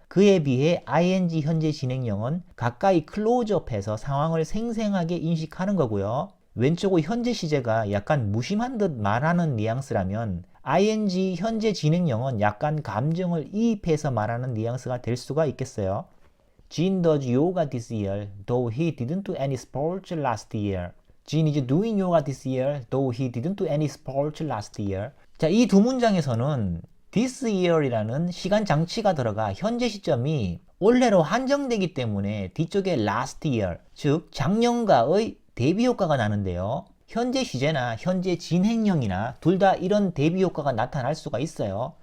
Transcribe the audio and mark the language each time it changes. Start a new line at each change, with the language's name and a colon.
Korean: 그에 비해 ing 현재 진행형은 가까이 클로즈업해서 상황을 생생하게 인식하는 거고요. 왼쪽의 현재 시제가 약간 무심한 듯 말하는 뉘앙스라면 ing 현재 진행형은 약간 감정을 이입해서 말하는 뉘앙스가 될 수가 있겠어요.
English: Jean does yoga this year, though he didn't do any sports last year. Jean is doing yoga this year, though he didn't do any sports last year.
Korean: 자, 이 두 문장에서는 this year이라는 시간 장치가 들어가 현재 시점이 올해로 한정되기 때문에 뒤쪽에 last year, 즉 작년과의 대비 효과가 나는데요. 현재 시제나 현재 진행형이나 둘 다 이런 대비 효과가 나타날 수가 있어요.